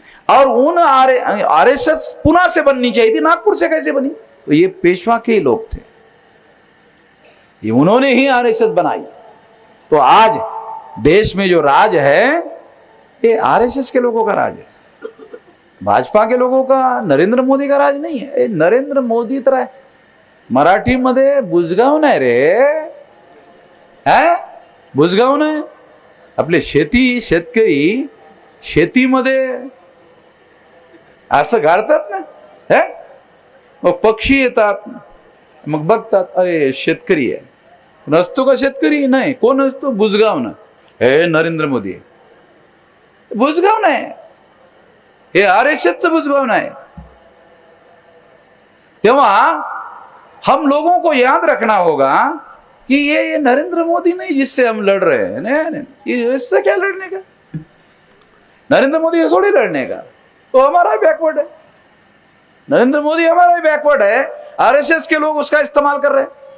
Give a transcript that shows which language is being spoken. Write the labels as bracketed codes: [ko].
[hi] और उन आरएसएस पुना से बननी चाहिए थी, नागपुर से कैसे बनी? तो ये पेशवा के लोग थे, ये उन्होंने ही आरएसएस बनाई। तो आज देश में जो राज है ये आरएसएस के लोगों का राज है, भाजपा के लोगों का, नरेंद्र मोदी का राज नहीं है। [mr] नरेंद्र मोदी तरह मराठी मध्ये बुजगाव नाही रे, है बुजगाव नाही। आपले शेतकरी शेतीमध्ये असं गाडतात ना, है मग पक्षी येतात, मग बघतात अरे शेतकरी आहे, नसतो का शेतकरी? नाही, कोण असतो? बुजगाव ना, हे नरेंद्र मोदी बुजगाव नाही, हे आरएसएसचं बुजगाव नाही। [hi] तेव्हा हम लोगों को याद रखना होगा कि ये नरेंद्र मोदी नहीं जिससे हम लड़ रहे हैं, नहीं, इससे क्या लड़ने का? नरेंद्र मोदी थोड़ी लड़ने का, तो हमारा बैकवर्ड है, नरेंद्र मोदी हमारा ही बैकवर्ड है, आरएसएस के लोग उसका इस्तेमाल कर रहे हैं।